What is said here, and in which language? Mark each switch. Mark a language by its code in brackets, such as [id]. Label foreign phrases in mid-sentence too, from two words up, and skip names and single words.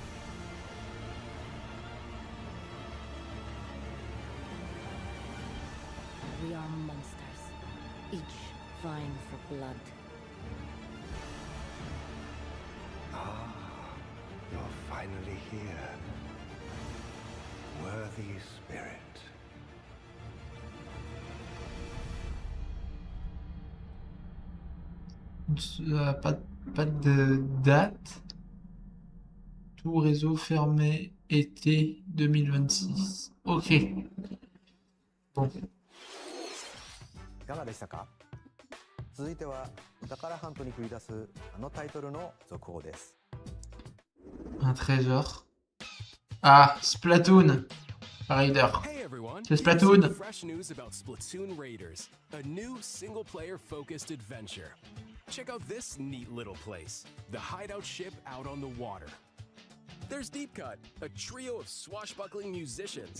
[en] We are monsters, each vying for blood. Ah, you're finally here. Worthy spirit. [fr] Pas de date. Tout réseau fermé été 2026. Ok. Bon. [ja] いかがでしたか？続いては宝ハントに繰り出すあのタイトルの続報です。 [fr] Un trésor. Ah, Splatoon. Raider. [en] Hey everyone, [fr] C'est [en] here's some Splatoon. fresh news about Splatoon Raiders, a new single-player focused adventure. Check out this neat little place, the hideout ship out on the water. There's Deep Cut, a trio of swashbuckling musicians.